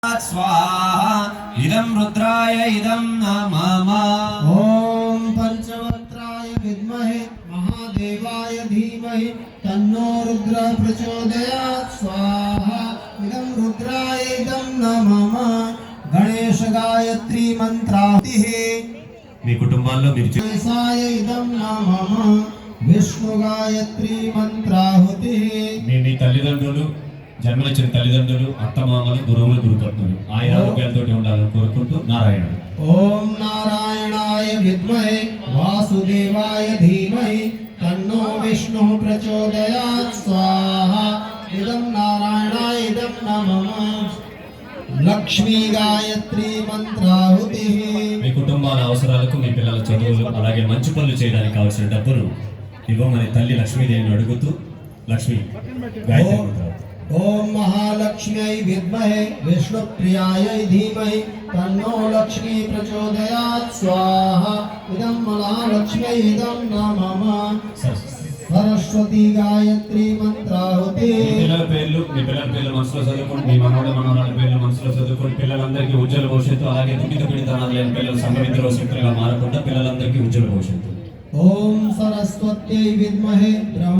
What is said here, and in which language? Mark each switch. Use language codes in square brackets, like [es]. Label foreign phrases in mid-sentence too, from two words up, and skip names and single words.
[sa] स्वाहा इदं रुद्राय इदं नमः। ओम पंचवक्त्राय विद्महे महादेवाय धीमहि तन्नो रुद्र प्रचोदयात्। स्वाहा इदं रुद्राय इदं नमः। गणेश गायत्री मंत्रातिः [te] మీ కుటుంబాల్లో మీరు [sa] गणेशाय इदं नमः। विष्णु गायत्री मंत्राहुतिः [te] మీ తల్లిదండ్రులు జన్మనిచ్చిన తల్లిదండ్రులు అత్తమామలు గురువులు గురుపత్నులు ఆయన ఆరోగ్యాలతో ఉండాలని కోరుకుంటూ నారాయణ. [sa] ओम नारायणाय विद्महे वासुदेवाय धीमहि तन्नो विष्णु प्रचोदयात्। स्वाहा इदं नारायणाय इदं नमः। लक्ष्मी गायत्री मंत्राहुतिः [te] మీ కుటుంబాల అవసరాలకు మీ పిల్లల చదువులు అలాగే మంచి పనులు చేయడానికి కావాల్సిన డబ్బును ఇవ్వమని తల్లి లక్ష్మీదేవిని అడుగుతూ లక్ష్మి గాయత్రి మంత్రం. [sa] ओम महालक्ष्म्यै विद्महे विष्णुप्रियायै धीमहि तन्नो लक्ष्मी प्रचोदयात्। स्वाहा इदं महालक्ष्म्यै इदं नमः। सरस्वती गायत्री मंत्राहुति [te] మీ పిల్లల పేర్లు మనసులో చదువుకోండి. మీ మనవరాల పేర్లు మనసులో చదువుకోండి. పిల్లలందరికీ ఉజ్వల భవిష్యత్తు అలాగే దుఃఖిత పీడితనాలు లేని పిల్లలు సంగమిత్ర శక్తులుగా మారకుండా పిల్లలందరికీ ఉజ్వల భవిష్యత్తు. [sa] ओम सरस्वत्यै विद्महे